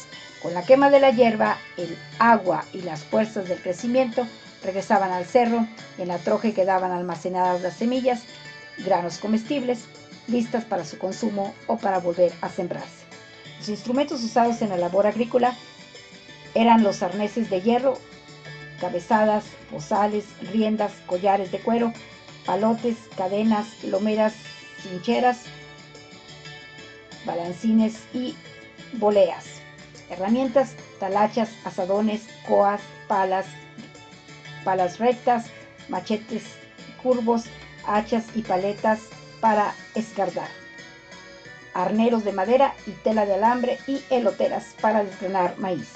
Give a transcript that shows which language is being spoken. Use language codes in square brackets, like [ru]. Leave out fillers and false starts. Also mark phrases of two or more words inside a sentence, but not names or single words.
[es] Con la quema de la hierba, el agua y las fuerzas del crecimiento regresaban al cerro y en la troje quedaban almacenadas las semillas, granos comestibles, listas para su consumo o para volver a sembrarse. Los instrumentos usados en la labor agrícola eran los arneses de hierro, cabezadas, bozales, riendas, collares de cuero, palotes, cadenas, lomeras, cincheras, balancines y boleas. Herramientas: talachas, azadones, coas, palas rectas, machetes curvos, hachas y paletas para escardar, arneros de madera y tela de alambre y eloteras para desgranar maíz.